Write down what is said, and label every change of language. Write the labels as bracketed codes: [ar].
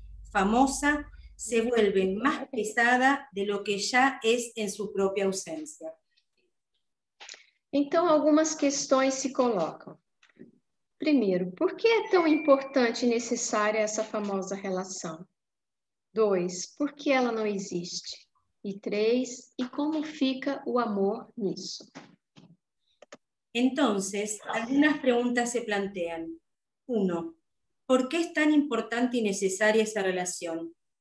[es] Famosa se vuelve más pesada de lo que ya es en su propia ausência. [pt] Então, algumas questões se colocam. Primeiro, por que é tão importante e necessária essa famosa relação? 2, por que ela não existe? E 3, e como fica o amor nisso? [es] Entonces, algunas preguntas se plantean. 1. ¿Por qué es tan importante y necesaria esa relación?